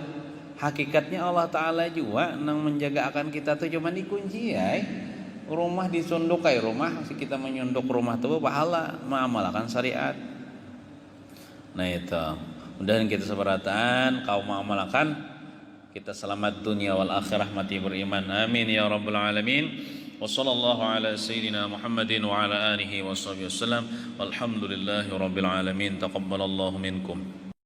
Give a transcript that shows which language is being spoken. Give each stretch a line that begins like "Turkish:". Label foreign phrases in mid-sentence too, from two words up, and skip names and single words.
Banjar: Hakikatnya Allah Ta'ala juga nang menjaga akan kita tuh cuma dikunci ya. Rumah disunduk kayak rumah, si kita menyunduk rumah tuh pahala mengamalkan syariat. Nah itu, mudah kita seberatan kau mengamalkan, kita selamat
Arabic: الدنيا والآخرة
Banjar: mati beriman.
Arabic: آمين يا رب العالمين. وصلى الله على سيدنا محمد وعلى آله وصحبه وسلم. والحمد لله رب العالمين. تقبل الله منكم.